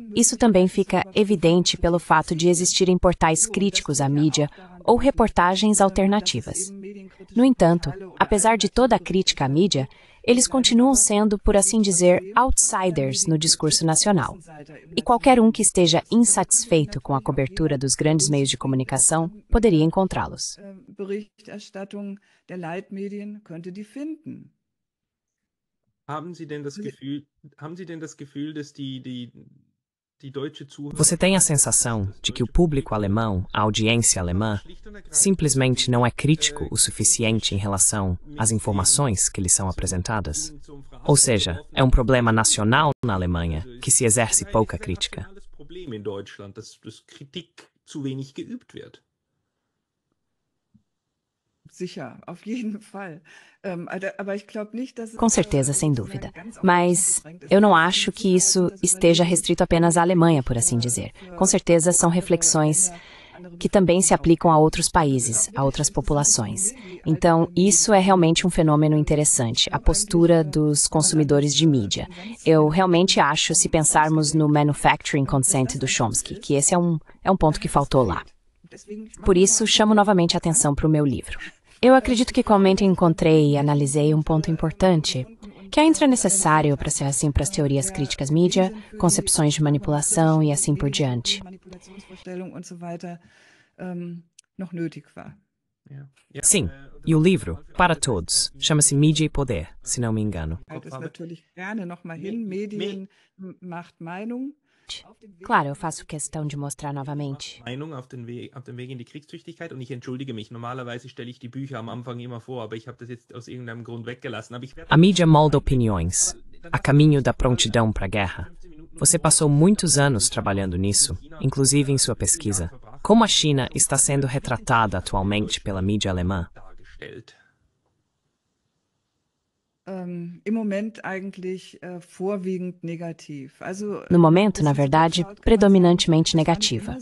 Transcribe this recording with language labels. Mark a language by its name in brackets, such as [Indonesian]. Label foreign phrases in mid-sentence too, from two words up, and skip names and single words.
[Portuguese] Isso também fica evidente pelo fato de existirem portais críticos à mídia ou reportagens alternativas. No entanto, apesar de toda a crítica à mídia, eles continuam sendo, por assim dizer, outsiders no discurso nacional. E qualquer um que esteja insatisfeito com a cobertura dos grandes meios de comunicação poderia encontrá-los. [German] Berichterstattung der Leitmedien könnte die finden. Haben Sie denn das Gefühl, dass die deutsche Zuhörer... [Portuguese] Você tem a sensação de que o público alemão, a audiência alemã, simplesmente não é crítico o suficiente em relação às informações que lhes são apresentadas? Ou seja, é um problema nacional na Alemanha que se exerce pouca crítica? [German] In Deutschland, dass Kritik zu wenig geübt wird. Sicher, auf jeden Fall. Aber ich glaube nicht, dass [Portuguese] Com certeza, sem dúvida. Mas eu não acho que isso esteja restrito apenas à Alemanha, por assim dizer. Com certeza são reflexões que também se aplicam a outros países, a outras populações. Então, isso é realmente um fenômeno interessante, a postura dos consumidores de mídia. Eu realmente acho, se pensarmos no manufacturing consent do Chomsky, que esse é um ponto que faltou lá. Por isso, chamo novamente a atenção para o meu livro. Eu acredito que igualmente encontrei e analisei um ponto importante, que ainda é necessário para ser assim para as teorias críticas mídia, concepções de manipulação e assim por diante. Sim, e o livro, para todos, chama-se Mídia e Poder, se não me engano. Claro, eu faço questão de mostrar novamente. [German] Meinung auf den Weg in die Kriegstüchtigkeit und ich entschuldige mich. Normalerweise stelle ich die Bücher am Anfang immer vor, aber ich habe das jetzt aus irgendeinem Grund weggelassen. [Portuguese] A mídia molda opiniões, a caminho da prontidão para a guerra. Você passou muitos anos trabalhando nisso, inclusive em sua pesquisa. Como a China está sendo retratada atualmente pela mídia alemã? No momento, na verdade, predominantemente negativa.